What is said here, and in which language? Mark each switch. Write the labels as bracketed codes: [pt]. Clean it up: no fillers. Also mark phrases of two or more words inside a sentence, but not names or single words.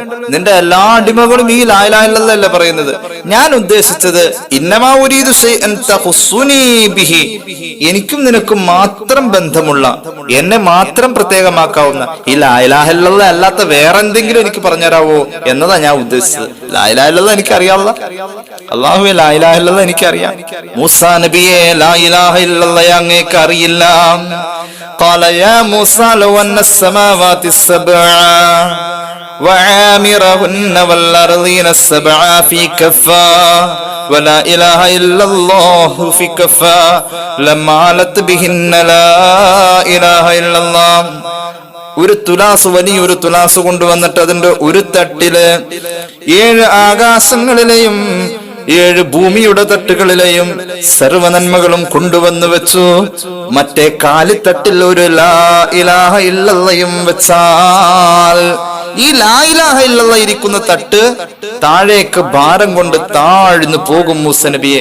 [ml] നിന്റെ എല്ലാ അടിമകളും ഈ [ar] لا إله إلا الله [ml] അല്ലേ പറയുന്നത്. ഞാൻ ഉദ്ദേശിച്ചത് [ar] إنما أريد شيئا تخصني به, [ml] എനിക്കും നിനക്കും മാത്രം ബന്ധമുള്ള, എന്നെ മാത്രം പ്രത്യേകമാക്കാവുന്ന ഈ [ar] لا إله إلا الله [ml] അല്ലാത്ത വേറെ എന്തെങ്കിലും എനിക്ക് പറഞ്ഞുതരാവോ എന്നതാ ഞാൻ ഉദ്ദേശിച്ചത്. [ar] لا إله إلا الله [ml] എനിക്കറിയാവുന്ന, അല്ലാഹുവേ [ar] لا إله إلا الله [ml] എനിക്കറിയാം. മൂസാ നബിയെ [ar] لا إله إلا الله [ml] അങ്ങേക്ക് അറിയില്ല. [ar] قال يا موسى لو أن السماوات السبع وعامرهن والأرضين السبع في كفة ولا إله إلا الله في كفة لما علت بهن لا إله إلا الله. [ml] ഒരു തുലാസ്, വലിയൊരു തുലാസ് കൊണ്ടുവന്നിട്ട് അതിന്റെ ഒരു തട്ടില് 7 ആകാശങ്ങളിലെയും 7 ഭൂമിയുടെ തട്ടുകളിലെയും സർവനന്മകളും കൊണ്ടുവന്ന് വെച്ചു. മറ്റേ കാലിത്തട്ടിൽ ഒരു [ar] لا إله [ml] ഇല്ലല്ലാഹും വെച്ചാൽ ഈ [ar] لا إله إلا الله [ml] ഇരിക്കുന്ന തട്ട് താഴേക്ക് ഭാരം കൊണ്ട് താഴ്ന്നു പോകും മൂസാ നബിയെ.